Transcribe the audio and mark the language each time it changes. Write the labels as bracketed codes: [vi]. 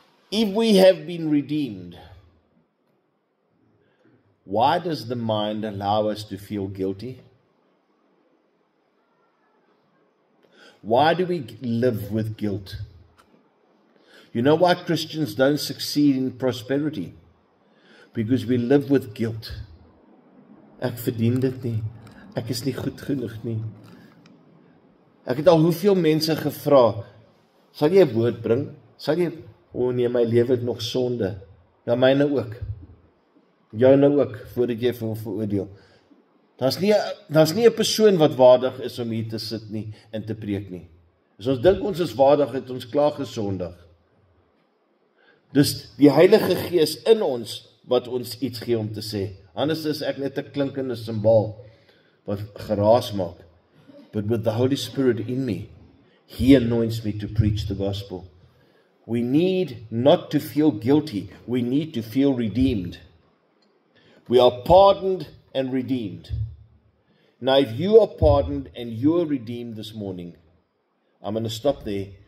[en] If we have been redeemed, why does the mind allow us to feel guilty? Why do we live with guilt? You know why Christians don't succeed in prosperity? Because we live with guilt. [af] Ek verdien dit nie. Ek is nie goed genoeg nie. Ek het al hoeveel mense gevra, sal jy 'n woord bring? Sal jy, nee, my lewe het nog sonde. Ja, myne ook. Joune ook, voordat jy vir veroordeel. Daar's nie 'n persoon wat waardig is om hier te sit nie en te preek nie. As ons dink ons is waardig, het ons klaar gesondig. Dus die Heilige Gees in ons wat ons iets gee om te sê. Anders is ek net 'n klinkende simbaal wat geraas maak. [en] But with the Holy Spirit in me, He anoints me to preach the gospel. We need not to feel guilty. We need to feel redeemed. We are pardoned and redeemed. Now, if you are pardoned and you are redeemed this morning, I'm going to stop there.